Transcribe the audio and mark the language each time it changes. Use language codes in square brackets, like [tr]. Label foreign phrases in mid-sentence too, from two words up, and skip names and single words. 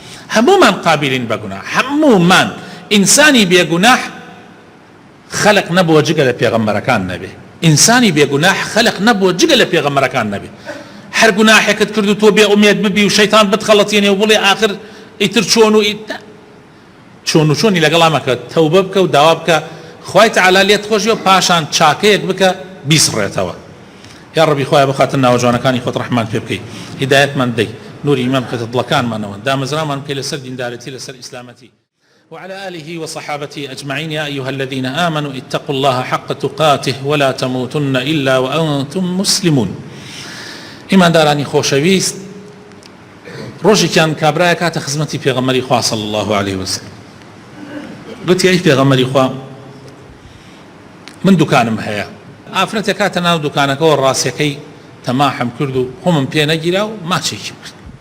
[ckb] هەموومان ئینسانی بێگوناح خەلق نەبووە جگە لە پێغەمبەرەکان نەبێ ئینسانی بێگوناح خەلق نەبووە جگە لە پێغەمبەرەکان نەبێ هەر گوناحێکت کرد و تۆ بێ ئومێد ببی و شەیتان بتخەڵەتێنێ و بڵێ ئاخر ئیتر چۆن و چۆنی لەگەڵا مەکە تەوبە بکە و داوا بکە خوای تەعالا لێت خۆشی و پاشان چاکەیەک بکە بیسڕێتەوە. یا ڕەبی خوای بخاتە ناوەجوانەکانی خۆت ڕەحمان پێ بکەی هیدایەتمان بدەی نوری ئیمان بکەتە دڵەکانمانەوە دامەزرامان بکەی لەسەر دیندارەتی لەسەر ئیسلامەتی. [ar] وعلى آله وصحابته أجمعين. يا أيها الذين آمنوا اتقوا الله حق تقاته ولا تموتن إلا وأنتم مسلمون. [ckb] إيمان داراني خوشويست ڕۆژی کیان کابرایە کاتە خزمەتی پێغەمبەری خوا [ar] صلی الله عليه وسلم [ckb] گوتی ئەی پێغەمبەری خوا من دوکانم هەیە ئافرەتێک کاتە ناو دوکانەکەەوە ڕاستیەکەی تەماحم کرد و خۆمم پێ نەگیرا و ماچێکی کرد.